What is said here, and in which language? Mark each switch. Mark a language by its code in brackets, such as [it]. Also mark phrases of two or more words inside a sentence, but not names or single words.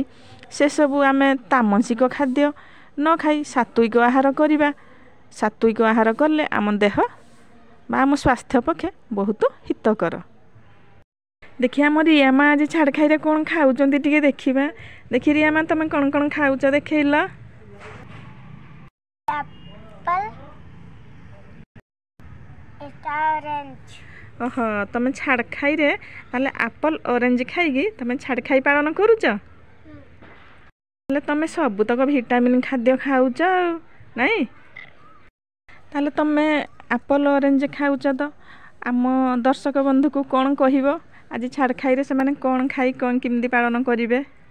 [or] ସେସବୁ ଆମେ ତାମସିକ ଖାଦ୍ୟ ନ ଖାଇ ସାତ୍ୱିକ ଆହାର କରିବା। ସାତ୍विକ ଆହାର କଲେ ଆମ ଦେହ ବା ଆମ ସ୍ୱାସ୍ଥ୍ୟ ପକ୍ଷେ ବହୁତ ହିତକର। ଦେଖି ଆମ ରିଆ ମା ଆଜି ଛାଡ଼ ଖାଇରେ କ'ଣ ଖାଉଛନ୍ତି ଟିକେ ଦେଖିବା। ଦେଖି ରିଆ ମା ତମେ କ'ଣ କ'ଣ ଖାଉଛ ଦେଖେଇଲ। [en] apple এটা orange [or] ଓହୋ ତମେ ଛାଡ଼ ଖାଇରେ ତାହେଲେ ଆପଲ୍ ଅରେଞ୍ଜ ଖାଇକି ତମେ ଛାଡ଼ ଖାଇ ପାଳନ କରୁଛ। ତାହେଲେ ତମେ ସବୁତକ ଭିଟାମିନ୍ ଖାଦ୍ୟ ଖାଉଛ ଆଉ ନାଇଁ। ତାହେଲେ ତମେ ଆପଲ୍ ଅରେଞ୍ଜ ଖାଉଛ ତ ଆମ ଦର୍ଶକ ବନ୍ଧୁକୁ କ'ଣ କହିବ ଆଜି ଛାଡ଼ ଖାଇରେ ସେମାନେ କ'ଣ ଖାଇ କ'ଣ କେମିତି ପାଳନ କରିବେ।